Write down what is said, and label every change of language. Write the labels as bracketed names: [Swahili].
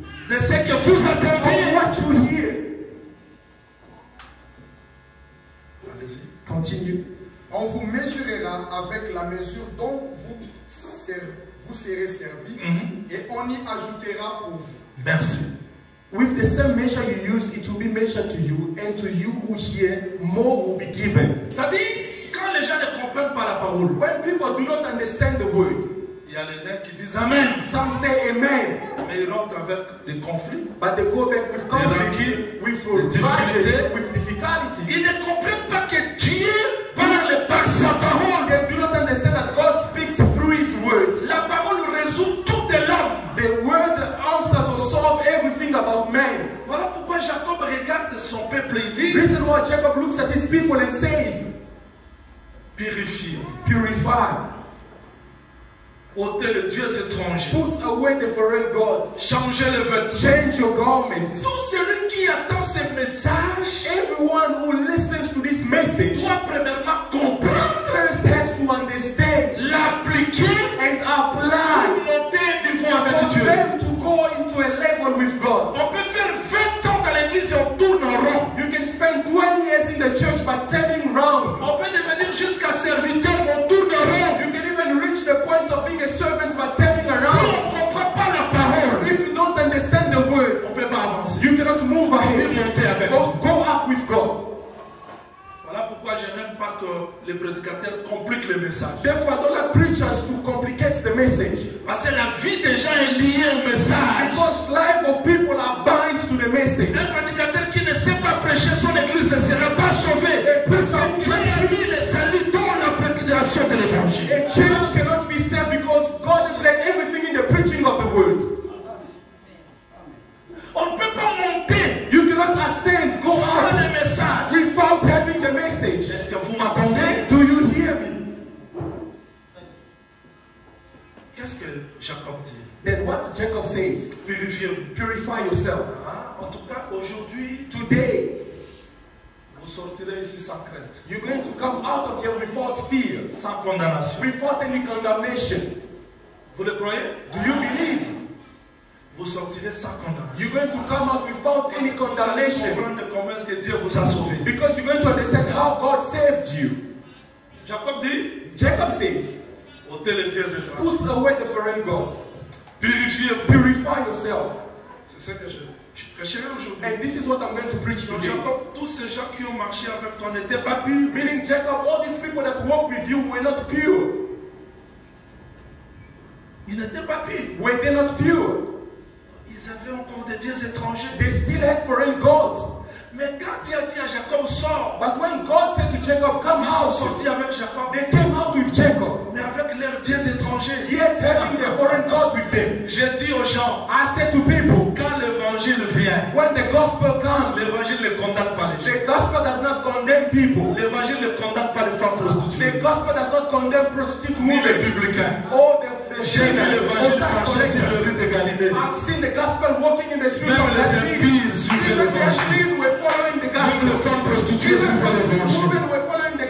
[French] de ce que vous [English] of [French] attendez. [English] what you hear. [French] Allez-y. [English] Continue. [French] On vous mesurera avec la mesure dont vous vous serez servis et on y ajoutera pour vous. Merci. [English] With the same measure you use, it will be measured to you, and to you who hear, more will be given. [French] Ça dit, quand les gens ne comprennent pas la parole, [English] When people do not understand the word, [French] il y a les uns qui disent Amen, [English] some say amen, [French] mais ils rentrent avec des conflits. [English] but they go back with conflict, with grudges, with difficulties. [French] Ils ne comprennent pas que Dieu parle par sa parole. [English] They do not understand that God speaks through His word. [French] La parole résout tout de l'homme. [English] The word answers or solves everything about man. [French] Voilà pourquoi Jacob regarde son peuple et dit [English] Reason why Jacob looks at his people and says, [French] purifie, [English] purify, [French] ôtez les dieux étrangers, [English] put away the foreign God, [French] changez les vêtements. [English] change your garment. [French] Tout celui qui attend ce message [English] Everyone who listens to this message [French] doit premièrement comprendre, [English] first has to understand [French] l'appliquer [English] and apply [French] et monter un niveau avec [English] for [French] Dieu. [English] them to go into a level with God. [French] On peut faire 20 ans dans l'église et on tourne en rond. [English] You can spend 20 years in the church but turning round. [French] On peut devenir jusqu'à serviteur, on tourne en rond. [English] You can even reach the point of being a servant but turning [French] Si on [English] around. [French] ne comprend pas la parole, [English] If you don't understand the word, [French] on ne peut pas avancer. [English] you cannot move [French] Et [English] ahead. [French] monter avec Dieu. [English] Go up with God. [French] Voilà pourquoi je n'aime pas que les prédicateurs compliquent le message. [English] Therefore, I don't like preachers to complicate the message. [French] Parce que la vie des gens est liée au message. [English] Because life of people are bound to the message. [French] Un prédicateur qui ne sait pas prêcher son église ne sera pas sauvé. Parce que Dieu a mis le salut dans la prédication de l'évangile. [English] A church cannot be saved because God has led everything in the preaching of the word. [French] On ne peut pas monter [English] You cannot ascend, go [French] sans [English] up [French] le message. [English] without having the message. [French] Est-ce que vous m'attendez? [English] Do you hear me? [French] Qu'est-ce que Jacob dit? [English] Then what Jacob says, [French] Purifiez-vous. [English] purify yourself. [French] Ah, en tout cas, aujourd'hui, [English] Today, [French] vous sortirez ici sans crainte, [English] you're going to come out of here without fear, [French] sans condamnation. [English] without any condemnation. [French] Vous le croyez? [English] Do you believe? [French] Vous sortirez sans condamnation. [English] You're going to come out without any [French] Vous allez [English] condemnation. [French] comprendre comment est-ce que Dieu vous a sauvé. [English] Because you're going to understand how God saved you. [French] Jacob dit, [English] Jacob says, [French] ôtez les dieux étrangers. [English] put away the foreign gods. [French] Purifiez-vous. [English] Purify yourself. [French] C'est ce que je prêcherai aujourd'hui. [English] And this is what I'm going to preach [French] Donc [English] today. [French] Jacob, tous ces gens qui ont marché avec toi n'étaient pas purs. [English] Meaning Jacob, all these people that walk with you were not pure. [French] Ils n'étaient pas purs. [English] Were they not pure? [French] Ils avaient encore des dieux étrangers. [English] They still had foreign gods. [French] Mais quand il a dit à Jacob, sors, [English] But when God said to Jacob, come [French] ils sont [English] out, [French] sortis avec Jacob, [English] they came out with Jacob, [French] mais avec leurs dieux étrangers. [English] yet having the foreign God with them. [French] J'ai dit aux gens, [English] I said to people, [French] quand l'évangile vient, [English] when the gospel comes, [French] l'évangile ne condamne pas les gens. [English] the gospel does not condemn people. [French] L'évangile ne condamne pas les femmes prostituées. [English] The gospel does not condemn prostitute [French] Ni les [English] women. [French] publicains. [English] Or the [French] J'ai vu l'évangile marcher sur le rue de Galilée. [English] I've seen the gospel walking in the streets [French] Même [English] of [French] les [English] impies were following the [French] Même les [English] gospel. [French] femmes prostituées [English] Even [French] suivaient [English] the [French] l'évangile. [English] women were following the